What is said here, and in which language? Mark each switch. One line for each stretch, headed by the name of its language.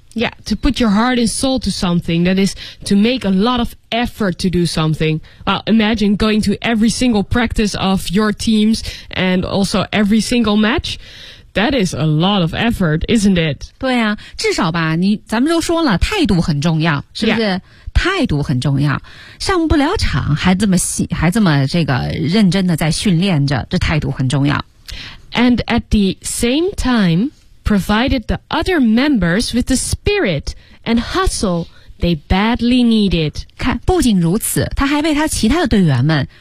English: Yeah, to put your heart and soul to something that is to make a lot of effort to do something Well, imagine going to every single practice of your teams and also every single matchThat is a lot of effort, isn't it?
Chinese: 对啊，至少吧，你咱们都说了，态度很重要，是不是？
English: Yeah.
Chinese: 态度很重要，上不了场还这么这个认真的在训练着，这态度很重要。
English: And at the same time, provided the other members with the spirit and hustle they badly needed.
Chinese: 看，不仅如此，他还为他其他的队员们。